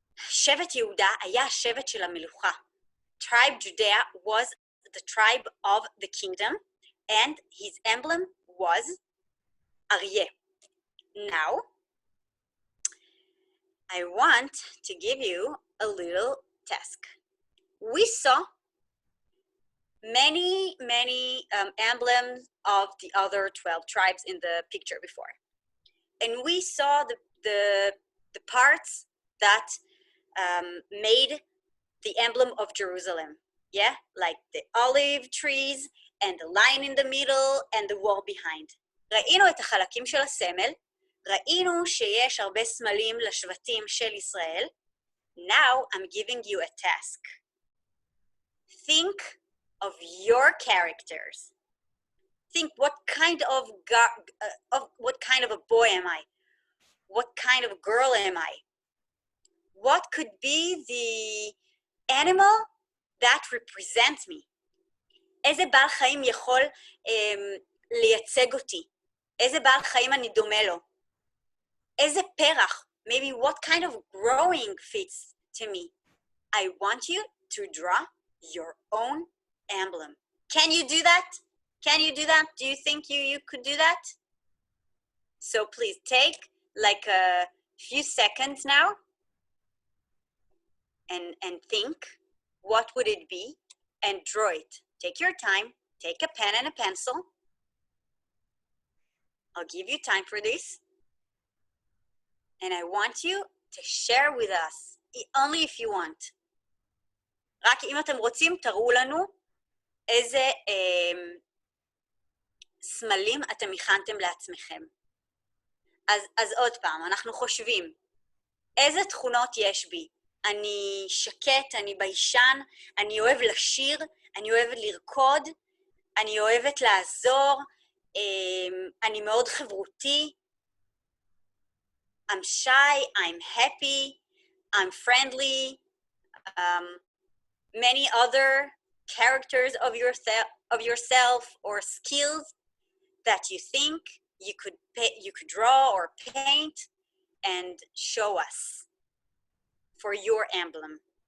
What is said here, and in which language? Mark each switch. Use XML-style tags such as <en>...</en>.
<he>שבט יהודה היה השבט של המלוכה.</he> <en>Tribe Judea was the tribe of the kingdom, and his emblem was Aryeh. Now, I want to give you a little task. We saw many emblems of the other 12 tribes in the picture before. And we saw the parts that made the emblem of Jerusalem. Yeah, like the olive trees and the lion in the middle and the wall behind.</en> <he>ראינו את החלקים של הסמל, ראינו שיש הרבה סמלים לשבטים של ישראל.</he> <en>Now I'm giving you a task. Think of your characters. Think what kind of a boy am I? What kind of girl am I? What could be the animal that represents me?</en> <he>איזה בעל חיים יכול לייצג אותי? איזה בעל חיים אני דומה לו? איזה פרח? Maybe what kind of growing fits to me? I want you to draw your own emblem. Can you do that? Can you do that? Do you think you could do that? So please take like a few seconds now and think, what would it be? And draw it. Take your time, take a pen and a pencil. I'll give you time for this. And I want you to share with us, only if you want. רק אם אתם רוצים, תראו לנו איזה סמלים אתם הכנתם לעצמכם. אז עוד פעם, אנחנו חושבים, איזה תכונות יש בי? אני שקט, אני ביישן, אני אוהב לשיר, אני אוהבת לרקוד, אני אוהבת לעזור, אני מאוד חברותי.</he> <en>I'm shy, I'm happy, I'm friendly, many other characters of yourself or skills that you think you could draw or paint and show us for your emblem.</en>